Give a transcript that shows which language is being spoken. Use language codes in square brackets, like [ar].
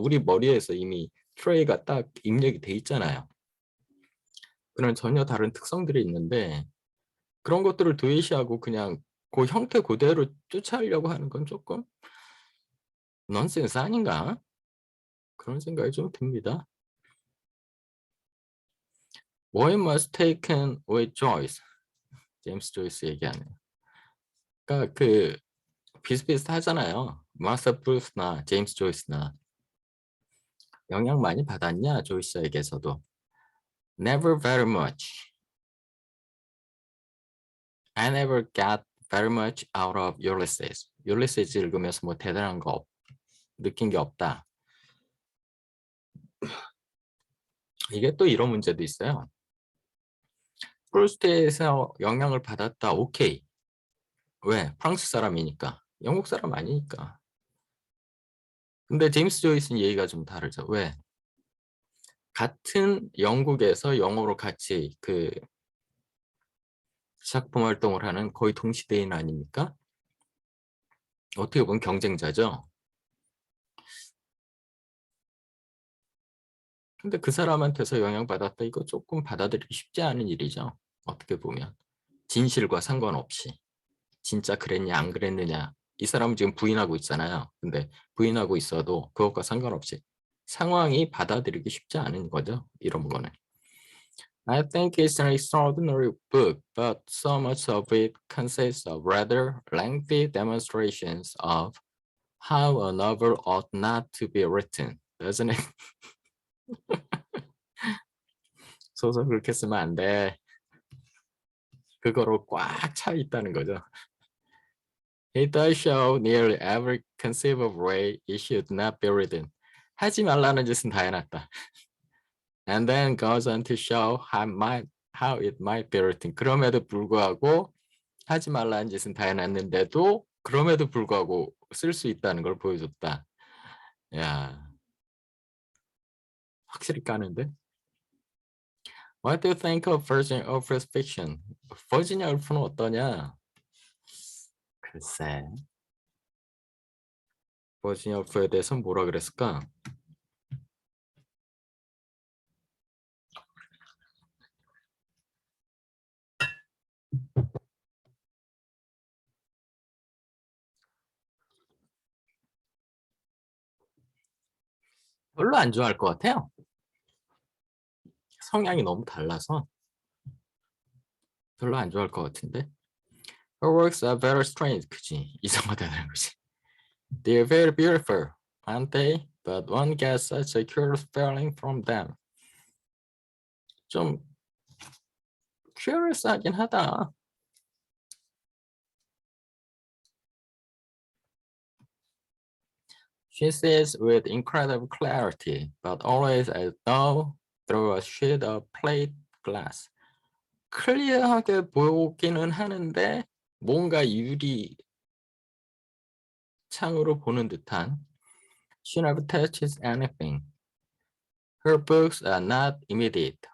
[ko] 우리 머리에서 이미 트레이가 딱 입력이 돼 있잖아요. 그런 전혀 다른 특성들이 있는데 그런 것들을 도외시하고 그냥 그 형태 그대로 쫓아가려고 하는 건 조금 넌센스 아닌가? 그런 생각이 좀 듭니다. [en] Poem was taken with Joyce. [ko] 제임스 조이스 얘기하네요. 그러니까 비슷비슷하잖아요. 마사 프루스나 제임스 조이스나 영향 많이 받았냐 조이스에게서도. [en] Never very much. I never got very much out of Ulysses. [ko] Ulysses 읽으면서 뭐 대단한 거 느낀 게 없다. 이게 또 이런 문제도 있어요. 프루스트에서 영향을 받았다. 오케이. 왜? 프랑스 사람이니까. 영국 사람 아니니까. 근데 제임스 조이스는 얘기가 좀 다르죠. 왜? 같은 영국에서 영어로 같이 작품 활동을 하는 거의 동시대인 아닙니까? 어떻게 보면 경쟁자죠. 근데 그 사람한테서 영향받았다. 이거 조금 받아들이기 쉽지 않은 일이죠. 어떻게 보면. 진실과 상관없이. 진짜 그랬냐 안 그랬느냐. 이 사람은 지금 부인하고 있잖아요. 근데 부인하고 있어도 그것과 상관없이 상황이 받아들이기 쉽지 않은 거죠. 이런 거는. [en] I think it's an extraordinary book, but so much of it consists of rather lengthy demonstrations of how a novel ought not to be written, doesn't it? [ko] 소설 그렇게 쓰면 안 돼. 그거로 꽉 차 있다는 거죠. [en] It does show nearly every conceivable way it should not be written. [ko] 하지 말라는 짓은 다 해놨다. [en] And then goes on to show how it might be written. [ko] 그럼에도 불구하고 하지 말라는 짓은 다 해놨는데도 그럼에도 불구하고 쓸 수 있다는 걸 보여줬다. 야, 확실히 까는데? [en] What do you think of Virginia Woolf's fiction? [ko] 버지니아 울프는 어떠냐? 글쎄, 버지니아 울프에 대해서 뭐라 그랬을까? 별로 안 좋아할 것 같아요. 성향이 너무 달라서 별로 안 좋아할 것 같은데. [en] Her works are very strange. [ko] 그치? 이상하다는 거지. [en] They're very beautiful, aren't they? But one gets such a curious feeling from them. [ko] 좀 curious하긴 하다. [en] She says with incredible clarity, but always as though through a sheet of plate glass. [ko] 클리어하게 보기는 하는데 뭔가 유리 창으로 보는 듯한 [en] She never touches anything. Her books are not immediate.